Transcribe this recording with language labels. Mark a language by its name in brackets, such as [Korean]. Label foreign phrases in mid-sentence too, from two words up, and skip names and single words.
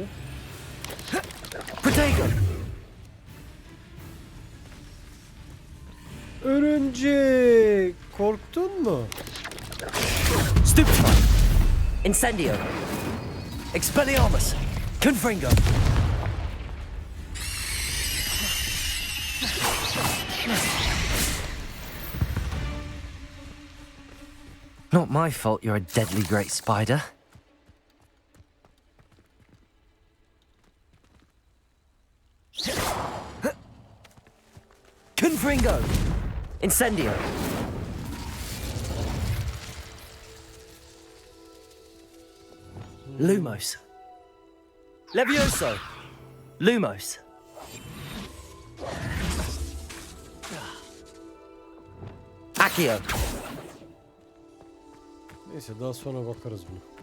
[Turkish] Protego. Örümcek. Korktun mu? Stupefy. Incendio. Expelliarmus. Confringo. [English] Not my fault you're a deadly great spider. [Turkish] Confringo. Incendio. Lumos. Levioso. Lumos. Accio. Neyse daha sonra bakarız buna.